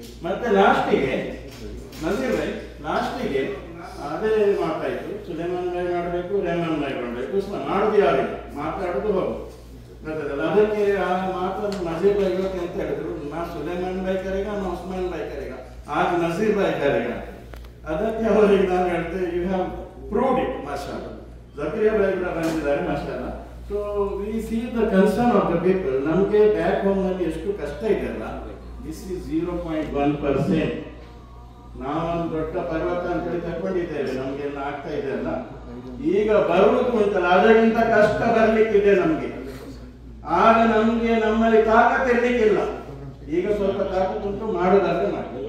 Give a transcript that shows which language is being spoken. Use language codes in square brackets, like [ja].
[kn] ಮತ್ತೆ ಲಾಸ್ಟಿಗೆ ನಜೀರ್ ಭಾಯ್ ಲಾಸ್ಟಿಗೆ ಅದೇ ಮಾತಾಯಿತು, ಸುಲೇಮಾನ್ ಭಾಯ್ ಮಾಡಬೇಕು, ರೆಹಮಾನ್ ಭಾಯ್ ಮಾಡಬೇಕು, ಮಾಡುದು ಯಾರಿಲ್ಲ, ಮಾತಾಡೋದು ಹೋಗುದು ಗೊತ್ತದಲ್ಲ. ಅದಕ್ಕೆ ಆ ಮಾತನ್ನು ನಜೀರ್ ಭಾಯ್ ಇವತ್ತು ಅಂತ ಹೇಳಿದ್ರು, ನಾ ಸುಲೇಮಾನ್ ಭಾಯ್ ಕರೆಗ, ನಾ ಉಸ್ಮಾನ್ ಭಾಯ್ ಕರೆಗ, ಆಗ ನಜೀರ್ ಭಾಯ್ ಕರೆಗ. ಅದಕ್ಕೆ ಅವರಿಗೆ ನಾನು ಹೇಳ್ತೇವೆ, you have proved it, mashallah. [en] Zakaria bhai ಕೂಡ ಬಂದಿದ್ದಾರೆ, mashallah. So we see the concern of the people. [kn] ನಮಗೆ ಬ್ಯಾಕ್ ಹೋಮ್ ನಲ್ಲಿ ಎಷ್ಟು ಕಷ್ಟ ಇದೆಯಲ್ಲ, ದಿಸ್ ಇಸ್ 0.1%. ನಾವೊಂದು ದೊಡ್ಡ ಪರ್ವತ ಅಂತ ಹೇಳಿ ತಗೊಂಡಿದ್ದೇವೆ, ನಮಗೆಲ್ಲ ಆಗ್ತಾ ಇದೆ ಅಲ್ಲ. ಈಗ ಬರುವುದು ಅಂತಲ್ಲ, ಅದಕ್ಕಿಂತ ಕಷ್ಟ ಬರ್ಲಿಕ್ಕಿದೆ ನಮ್ಗೆ. ಆಗ ನಮ್ಗೆ ನಮ್ಮಲ್ಲಿ ತಾಕತ್ ಇರ್ಲಿಕ್ಕಿಲ್ಲ. ಈಗ ಸ್ವಲ್ಪ ತಾಕತ್ ಉಂಟು, ಮಾಡೋದಾದ್ರೆ ಮಾಡಿ.